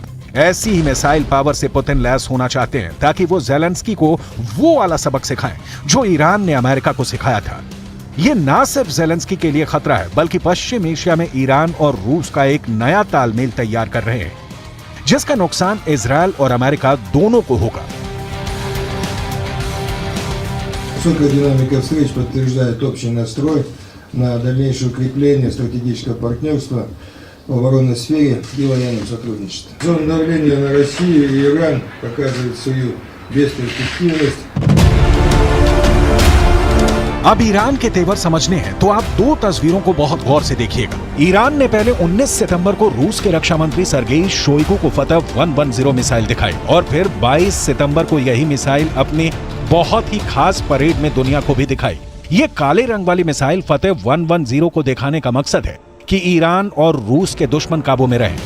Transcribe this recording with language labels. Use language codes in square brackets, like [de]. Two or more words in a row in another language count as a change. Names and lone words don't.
[hi] ऐसी ही [en] missile power [hi] से पुतिन लैस होना चाहते हैं ताकि वो ज़ेलेंस्की को वो वाला सबक सिखाएं जो ईरान ने अमेरिका को सिखाया था। ये ना सिर्फ ज़ेलेंस्की के लिए खतरा है बल्कि पश्चिम एशिया में ईरान और रूस का एक नया तालमेल तैयार कर रहे हैं, जिसका नुकसान इजरायल और अमेरिका दोनों को होगा। [ru] Высокая динамика встреч подтверждает общий настрой на дальнейшее укрепление стратегического партнерства в оборонной сфере и военном сотрудничестве. Зона давления на Россию и Иран показывает свою бесперспективность. [hi] अब ईरान के तेवर समझने हैं तो आप दो तस्वीरों को बहुत गौर से देखिएगा। ईरान ने पहले 19 सितंबर को रूस के रक्षा मंत्री सर्गेई शोइगु को फतह 110 मिसाइल दिखाई और फिर 22 सितंबर को यही मिसाइल अपनी बहुत ही खास परेड में दुनिया को भी दिखाई। ये काले रंग वाली मिसाइल फतह 110 को दिखाने का मकसद है कि ईरान और रूस के दुश्मन काबू में रहें।